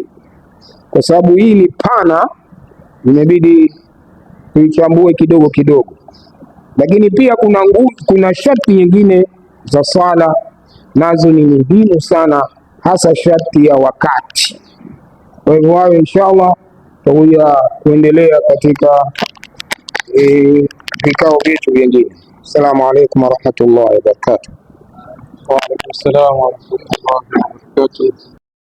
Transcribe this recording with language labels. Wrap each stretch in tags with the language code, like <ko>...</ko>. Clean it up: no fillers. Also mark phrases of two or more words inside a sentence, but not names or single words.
<sw>Kwa sababu hii ni pana, imebidi tuichambue kidogo kidogo, lakini pia kuna sharti nyingine za swala, nazo ni muhimu sana, hasa sharti ya wakati. Kwa hivyo hayo inshallah tutakuja kuendelea katika vikao vyetu vingine.</sw> <ar>السلام عليكم ورحمة الله وبركاته. وعليكم السلام ورحمة الله وبركاته.</ar>